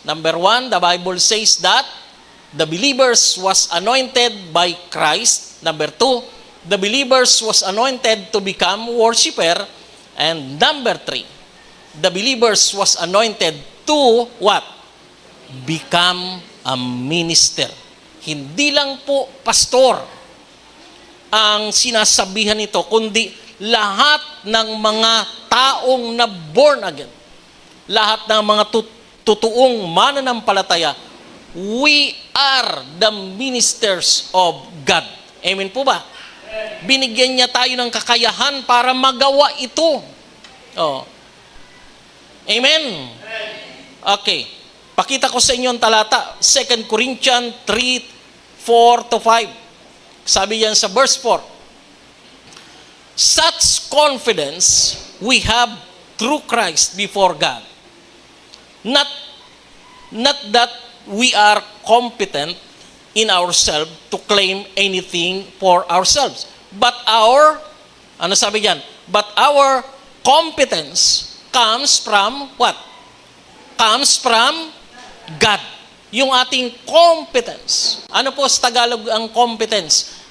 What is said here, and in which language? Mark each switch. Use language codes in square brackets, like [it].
[en] Number 1, the Bible says that the believers was anointed by Christ. Number 2, the believers was anointed to become worshiper. And number 3, the believers was anointed to what? Become a minister. [tl] Hindi lang po pastor ang sinasabihan nito, kundi lahat ng mga taong na born again. Lahat ng mga totoong mananampalataya, [en] we are the ministers of God. [tl] Amen po ba? Binigyan niya tayo ng kakayahan para magawa ito. Oh. Amen? Okay. Pakita ko sa inyo ang talata. 2 Corinthians 3:4-5. Sabi yan sa verse 4. [en] Such confidence we have through Christ before God. Not that we are competent in ourselves to claim anything for ourselves. But [tl] ano sabi diyan? [en] But our competence comes from what? Comes from God. [tl] Yung ating [en] competence. [tl] Ano po sa Tagalog ang competence?